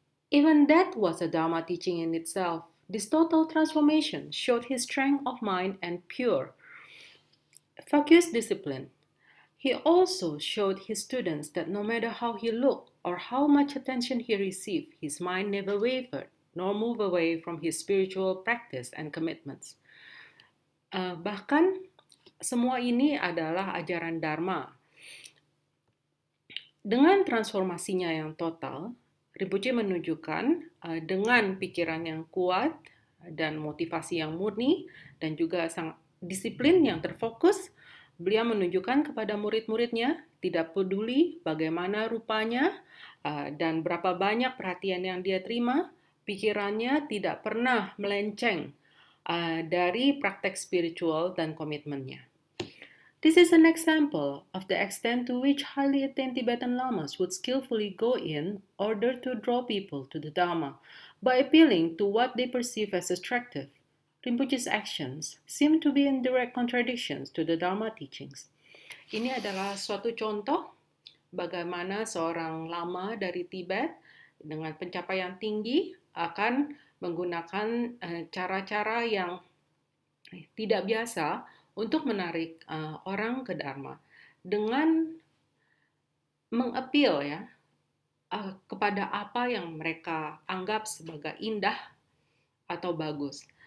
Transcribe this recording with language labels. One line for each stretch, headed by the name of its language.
English: Even that was a Dharma teaching in itself. This total transformation showed his strength of mind and pure, focused discipline. He also showed his students that no matter how he looked or how much attention he received, his mind never wavered nor moved away from his spiritual practice and commitments.
Indonesian: Bahkan semua ini adalah ajaran Dharma. Dengan transformasinya yang total, Rinpoche menunjukkan dengan pikiran yang kuat dan motivasi yang murni dan juga sang disiplin yang terfokus, beliau menunjukkan kepada murid-muridnya, tidak peduli bagaimana rupanya dan berapa banyak perhatian yang dia terima, pikirannya tidak pernah melenceng dari praktek spiritual dan komitmennya.
English: This is an example of the extent to which highly attained Tibetan lamas would skillfully go in order to draw people to the Dharma by appealing to what they perceive as attractive. Rinpoche's actions seem to be in direct contradictions to the Dharma teachings.
Indonesian: Ini adalah suatu contoh bagaimana seorang lama dari Tibet dengan pencapaian tinggi akan menggunakan cara-cara yang tidak biasa untuk menarik orang ke Dharma dengan mengappeal ya kepada apa yang mereka anggap sebagai indah atau bagus.